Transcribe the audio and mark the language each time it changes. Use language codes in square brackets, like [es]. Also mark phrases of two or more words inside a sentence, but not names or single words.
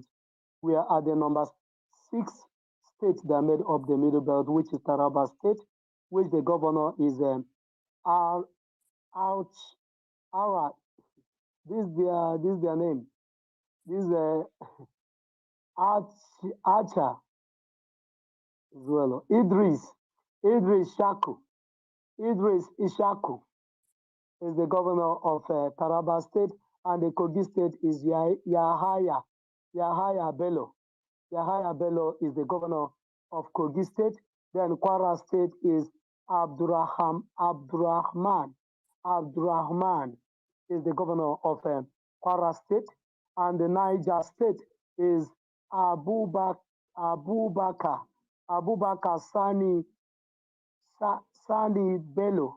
[en] We are at the number 6 state that made up the Middle Belt, which is Taraba State, which the governor is Ara. This is their name. This is Archer as well. Idris Ishaku is the governor of Taraba State, and the Kogi State is Yahaya Bello. Yahaya Bello is the governor of Kogi State. Then Kwara State is Abdurrahman is the governor of Kwara State, and the Niger State is Abubakar Sani Bello.